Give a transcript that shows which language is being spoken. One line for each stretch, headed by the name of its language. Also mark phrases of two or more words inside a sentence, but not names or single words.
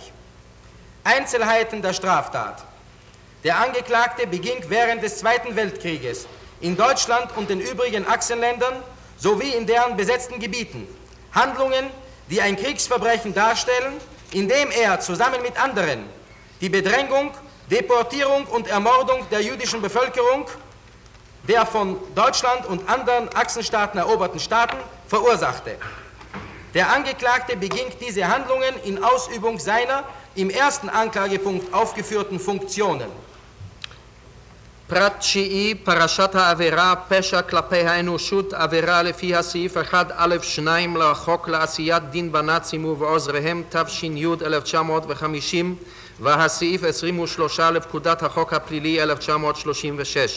German: Einzelheiten der Straftat. Der Angeklagte beging während des Zweiten Weltkrieges in Deutschland und den übrigen Achsenländern sowie in deren besetzten Gebieten Handlungen, die ein Kriegsverbrechen darstellen, indem er zusammen mit anderen die Bedrängung, Deportierung und Ermordung der jüdischen Bevölkerung der von Deutschland und anderen Achsenstaaten eroberten Staaten verursachte. Der Angeklagte beging diese Handlungen in Ausübung seiner im ersten Anklagepunkt aufgeführten Funktionen.
Hebrew: פרט תשיעי, פרשת העבירה, פשע כלפי האנושות, עבירה לפי הסעיף 1א2 לחוק לעשיית דין בנאצים ובעוזריהם, תש"י 1950, והסעיף 23 לפקודת החוק הפלילי 1936.